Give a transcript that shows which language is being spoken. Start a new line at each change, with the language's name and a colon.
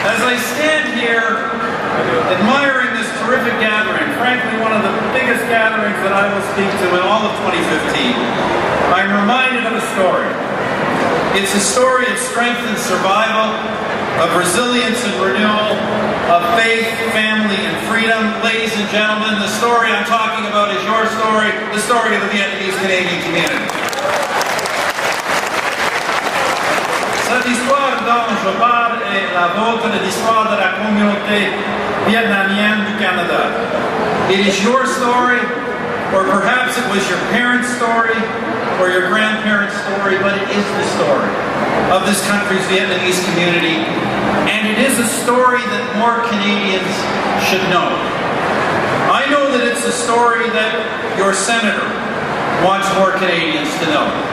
English: I stand here admiring this terrific gathering, frankly one of the biggest gatherings that I will speak to in all of 2015, I'm reminded of a story. It's a story of strength and survival, of resilience and renewal, of faith, family, and freedom. Ladies and gentlemen, the story I'm talking about is your story, the story of the Vietnamese Canadian community.
French: Cette histoire dont je parle est la vôtre, l'histoire de la communauté vietnamienne du Canada.
English: It is your story, or perhaps it was your parents' story, or your grandparents' story, but it is the story of this country's Vietnamese community, and it is a story that more Canadians should know. I know that it's a story that your senator wants more Canadians to know.